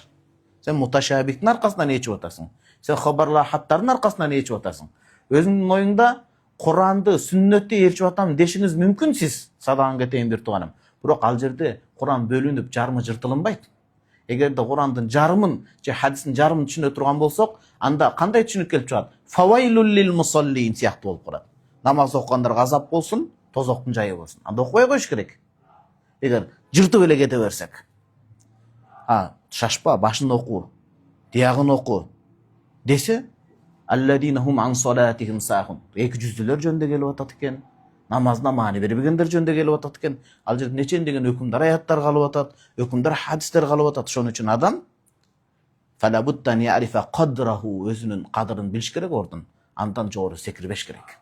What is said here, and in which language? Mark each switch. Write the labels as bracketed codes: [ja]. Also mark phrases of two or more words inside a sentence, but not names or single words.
[ky] Сен муташабихтин аркасынан ээчип атасың. Сен хабарлар, хаттардын аркасынан ээчип атасың. Өзүңдүн оюңда Куранды, сүннөттү ээрчип атам дешиңиз мүмкүн сиз, садаган кетейин бир тууганым. Бирок ал жерде Куран бөлүнүп, жарымы жыртылынбайт. Эгерде Курандын жарымын же хадистин жарымын түшүнө турган болсок, анда кандай түшүнүк келип чыгат? [ar] فويل للمصلين [ky] сыяктуу болуп калат. Намаз окугандарга азап болсун, тозоктун жайы болсун. Анда окубай коюш керек. Эгер жыртып эле кете берсек. Шашпа, башын оку, диягын оку десе, [ar] الذين هم عن صلاتهم ساهون. [ky] Эки жүздүлөр жөнүндө келип атат экен. Намазына маани бербегендер жөнүндө келип атат экен. Ал жерде нечендеген өкүмдар, аяттар калып атат, өкүмдар, хадистер калып атат. Ошон үчүн адам [ar] فلا بد أن يعرف قدره, [ky] өзүнүн кадырын билиш керек ордун. Андан жогору секирбеш керек.